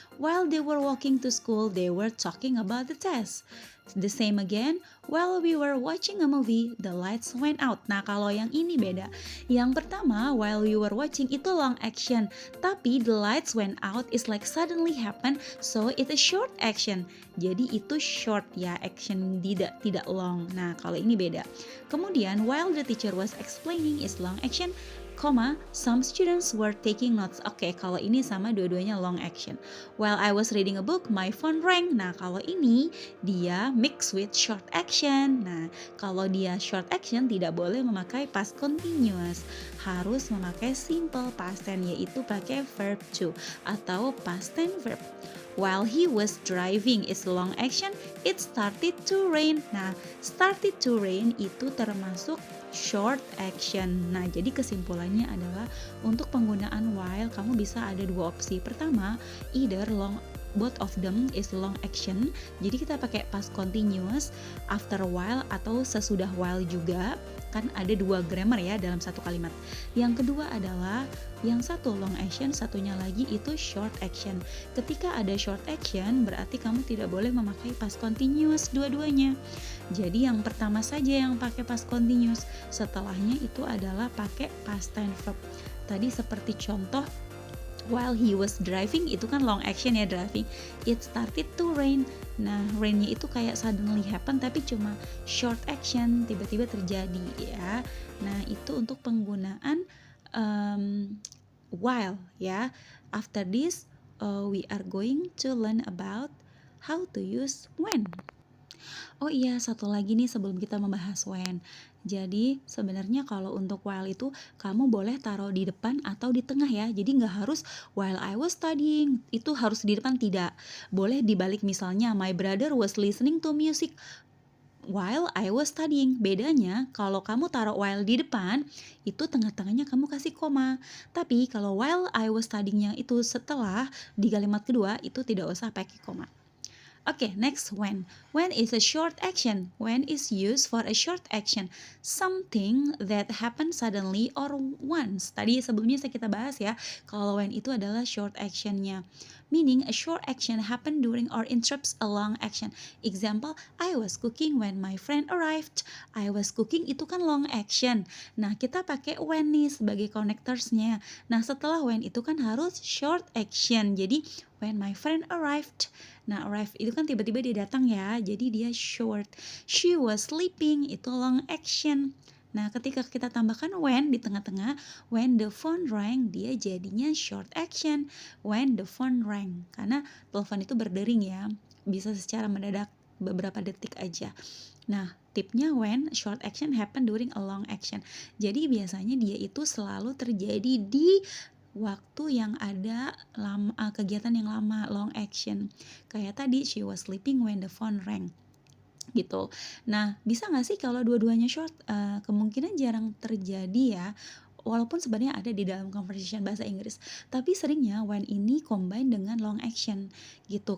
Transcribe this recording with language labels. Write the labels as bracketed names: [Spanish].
[English] While they were walking to school, they were talking about the test. The same again, while we were watching a movie, the lights went out. [Indonesian] Nah, kalau yang ini beda. Yang pertama, [English] while we were watching itu long action, tapi the lights went out is like suddenly happen, so it is short action. [Indonesian] Jadi itu short ya, action tidak long. Nah, kalau ini beda. [English] Kemudian, while the teacher was explaining is long action, some students were taking notes. Oke, [Indonesian] kalau ini sama dua-duanya [English] long action. While I was reading a book, my phone rang. [Indonesian] Nah, kalau ini dia [English] mix with short action. [Indonesian] Nah, kalau dia short action tidak boleh memakai past continuous. Harus memakai simple past tense, yaitu pakai verb to atau past tense verb. [English] While he was driving is long action, it started to rain. [Indonesian] Nah, [English] started to rain [Indonesian] itu termasuk short action. Nah, jadi kesimpulannya adalah untuk penggunaan while kamu bisa ada dua opsi. [English] Pertama, either both of them is long action. [Indonesian] Jadi kita pakai past continuous [English] after while [Indonesian] atau sesudah while juga. Kan ada dua grammar ya dalam satu kalimat. Yang kedua adalah yang satu long action, satunya lagi itu short action. Ketika ada short action, berarti kamu tidak boleh memakai past continuous dua-duanya. Jadi yang pertama saja yang pakai past continuous, setelahnya itu adalah pakai past tense verb. Tadi seperti contoh, [English] while he was driving [Indonesian] itu kan long action ya, driving. [English] It started to rain. [Indonesian] Nah, rainnya itu kayak [English] suddenly happen [Indonesian] tapi cuma short action, tiba-tiba terjadi ya. Nah, itu untuk penggunaan while ya. [English] After this, we are going to learn about how to use when. [Indonesian] Oh iya, satu lagi nih sebelum kita membahas when. Jadi sebenarnya kalau untuk while itu kamu boleh taruh di depan atau di tengah ya. Jadi nggak harus [English] while I was studying [Indonesian] itu harus di depan, tidak. Boleh dibalik, misalnya [English] my brother was listening to music while I was studying. [Indonesian] Bedanya kalau kamu taruh while di depan itu tengah-tengahnya kamu kasih koma. Tapi kalau [English] while I was studying- [Indonesian] nya itu setelah di kalimat kedua itu tidak usah pakai koma. [English] Okay, next when. When is a short action. When is used for a short action. Something that happens suddenly or once. [Indonesian] Tadi sebelumnya kita bahas ya, kalau when itu adalah short actionnya. [English] Meaning a short action happen during or interrupts a long action. Example, I was cooking when my friend arrived. I was cooking [Indonesian] itu kan [English] long action. Nah, kita pakai when nih sebagai connectorsnya. Nah, setelah when itu kan harus short action. [Indonesian] Jadi [English] when my friend arrived. [Indonesian] Nah, arrive itu kan tiba-tiba dia datang ya, jadi dia short. [English] She was sleeping, [Indonesian] itu long action. Nah, ketika kita tambahkan when di tengah-tengah, [English] when the phone rang, [Indonesian] dia jadinya short action. [English] When the phone rang, [Indonesian] karena telepon itu berdering ya, bisa secara mendadak beberapa detik aja. Nah, tipnya [English] when short action happen during a long action. [Indonesian] Jadi biasanya dia itu selalu terjadi di waktu yang ada kegiatan yang lama, long action. Kayak tadi, [English] she was sleeping when the phone rang [Indonesian] gitu. Nah, bisa nggak sih kalau dua-duanya short? Kemungkinan jarang terjadi ya, walaupun sebenarnya ada di dalam conversation bahasa Inggris. Tapi seringnya when ini combine dengan long action gitu.